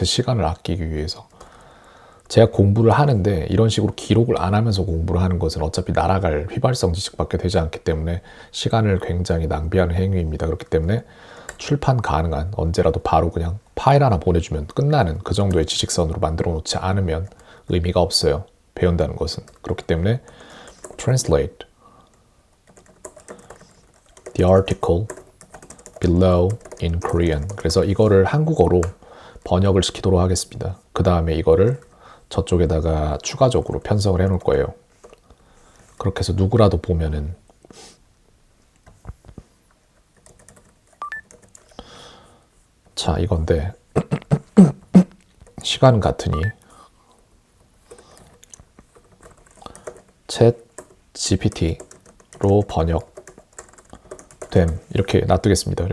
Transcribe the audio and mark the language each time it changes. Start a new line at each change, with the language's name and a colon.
Korean: 제 시간을 아끼기 위해서. 제가 공부를 하는데 이런 식으로 기록을 안 하면서 공부를 하는 것은 어차피 날아갈 휘발성 지식밖에 되지 않기 때문에 시간을 굉장히 낭비하는 행위입니다. 그렇기 때문에 출판 가능한 언제라도 바로 그냥 파일 하나 보내주면 끝나는 그 정도의 지식선으로 만들어 놓지 않으면 의미가 없어요. 배운다는 것은. 그렇기 때문에
English: translate the article below in Korean.
Korean: 그래서 이거를 한국어로 번역을 시키도록 하겠습니다. 그 다음에 이거를 저쪽에다가 추가적으로 편성을 해 놓을 거예요. 그렇게 해서 누구라도 보면은 자 이건데 시간 같으니 챗 GPT로 번역됨 이렇게 놔두겠습니다.